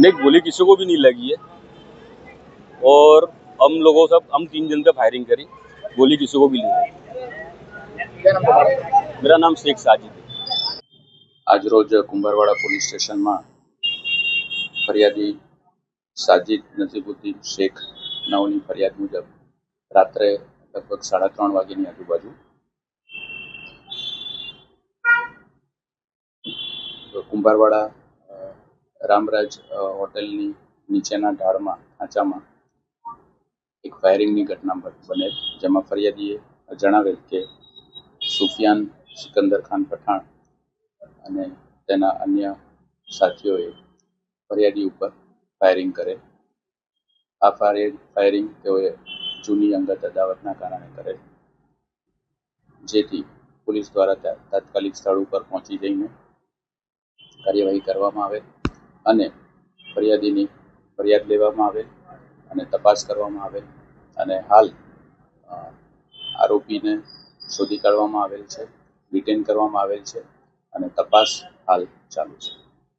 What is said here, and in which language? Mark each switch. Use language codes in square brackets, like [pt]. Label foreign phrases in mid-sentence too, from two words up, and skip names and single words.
[hi] नहीं, गोली किसी को भी नहीं लगी है और हम 3 जन पे फायरिंग करी, गोली किसी को भी नहीं लगी. क्या नाम तुम्हारा? मेरा नाम शेख साजिद है. [gu] આજ રોજ કુંભારવાડા પોલીસ સ્ટેશન મેં ફરિયાદી સાજિદ નજીબુદ્દીન શેખ નાવની ફરિયાદ મુજબ રાત્રે લગભગ 3:30 વાગ્યાની આજુબાજુ કુંભારવાડા રામરાજ હોટેલની નીચેના ઢાળમાં ખાંચામાં એક ફાયરિંગની ઘટના બને, જેમાં ફરિયાદીએ જણાવેલ કે સુફિયાન સિકંદર ખાન પઠાણ અને તેના અન્ય સાથીઓએ ફરિયાદી ઉપર ફાયરિંગ કરે. આ ફાયરિંગ તેઓએ જૂની અંગત અદાવતના કારણે કરે, જેથી પોલીસ દ્વારા તાત્કાલિક સ્થળ ઉપર પહોંચી જઈને કાર્યવાહી કરવામાં આવે અને ફરિયાદીની ફરિયાદ લેવામાં આવે અને તપાસ કરવામાં આવે અને હાલ આરોપીને શોધી કાઢવામાં આવેલ છે, ડિટેન કરવામાં આવેલ છે અને તપાસ હાલ ચાલુ છે.